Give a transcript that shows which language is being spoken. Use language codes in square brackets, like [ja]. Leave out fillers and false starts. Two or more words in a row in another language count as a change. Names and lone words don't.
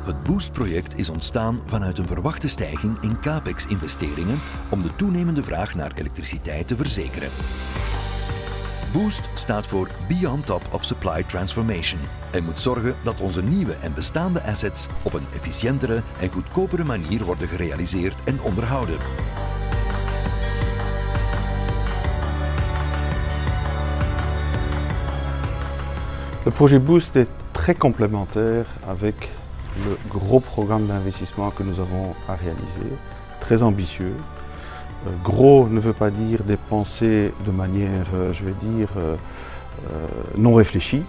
[nl] Boost-project is ontstaan vanuit een verwachte stijging in capex-investeringen om de toenemende vraag naar elektriciteit te verzekeren. Boost staat voor [en] Beyond Top of Supply Transformation [nl] en moet zorgen dat onze nieuwe en bestaande assets op een efficiëntere en goedkopere manier worden gerealiseerd en onderhouden. [fr] Le projet Boost est très complémentaire avec le gros programme d'investissement que nous avons à réaliser, très ambitieux. Gros ne veut pas dire dépenser de manière, je vais dire, non réfléchie.